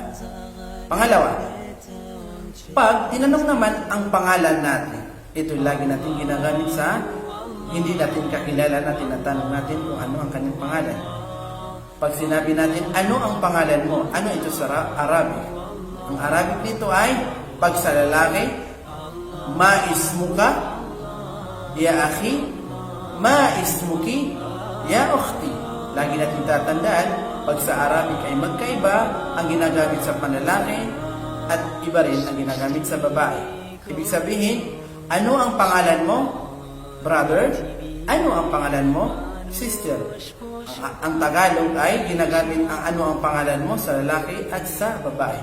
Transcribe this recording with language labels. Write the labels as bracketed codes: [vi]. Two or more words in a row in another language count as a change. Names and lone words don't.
[tl] Pangalawa, pag tinanong naman ang pangalan natin, ito lagi natin ginagamit sa hindi natin kakilala na tinatanong natin kung ano ang kanyang pangalan. Pag sinabi natin, ano ang pangalan mo? Ano ito sa Arabic? Ang Arabic nito ay, pag sa lalaki, [ar] ما اسمك يا أخي ما اسمكِ يا أختي. [tl] Lagi natin tatandaan, pag sa Arabic ay magkaiba ang ginagamit sa panlalaki at iba rin ang ginagamit sa babae. Ibig sabihin, ano ang pangalan mo, brother? Ano ang pangalan mo, sister? Ang Tagalog ay ginagamit ang ano ang pangalan mo sa lalaki at sa babae.